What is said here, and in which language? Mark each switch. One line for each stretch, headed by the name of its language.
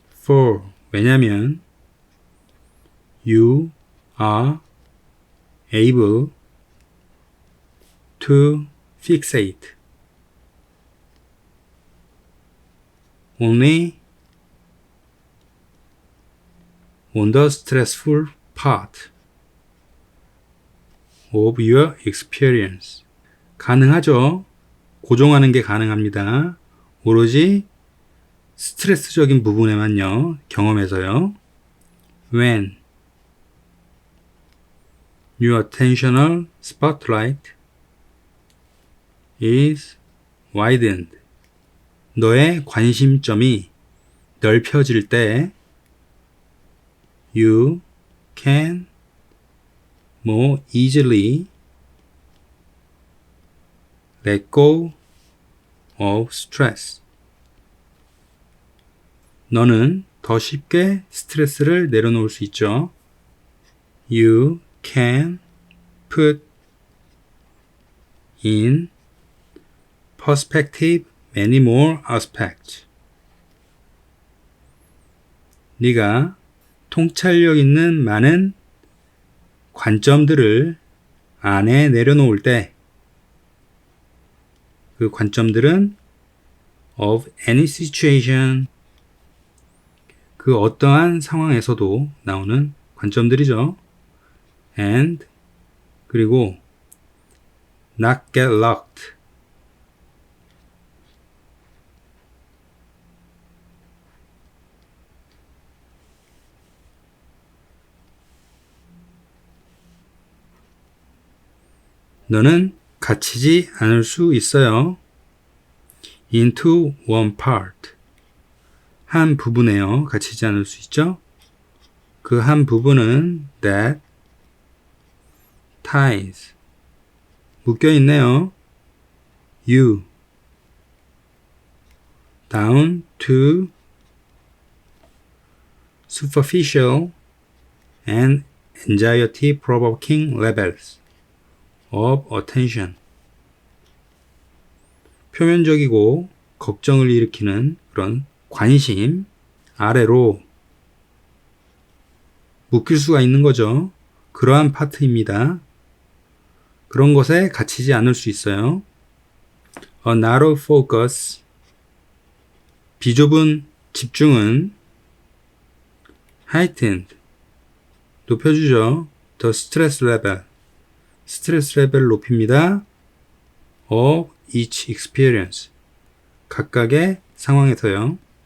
English: for,
Korean: 왜냐면
English: you are able to fixate only on the stressful part of your experience.
Korean: 가능하죠. 고정하는 게 가능합니다. 오로지 스트레스적인 부분에만요. 경험에서요.
English: When your attentional spotlight is widened.
Korean: 너의 관심점이 넓혀질 때
English: you can more easily let go of stress.
Korean: 너는 더 쉽게 스트레스를 내려놓을 수 있죠.
English: You can put in perspective many more aspects.
Korean: 네가 통찰력 있는 많은 관점들을 안에 내려놓을 때 그 관점들은
English: of any situation,
Korean: 그 어떠한 상황에서도 나오는 관점들이죠.
English: and
Korean: 그리고
English: not get locked.
Korean: 너는 갇히지 않을 수 있어요.
English: into one part.
Korean: 한 부분에요. 갇히지 않을 수 있죠. 그 한 부분은
English: that ties.
Korean: 묶여 있네요.
English: you down to superficial and anxiety provoking levels of attention.
Korean: 표면적이고 걱정을 일으키는 그런 관심 아래로 묶일 수가 있는 거죠. 그러한 파트입니다. 그런 것에 갇히지 않을 수 있어요.
English: A narrow focus,
Korean: 비좁은 집중은
English: heightened
Korean: 높여주죠.
English: the stress level
Korean: 스트레스 레벨을 높입니다.
English: of each experience
Korean: 각각의 상황에서요.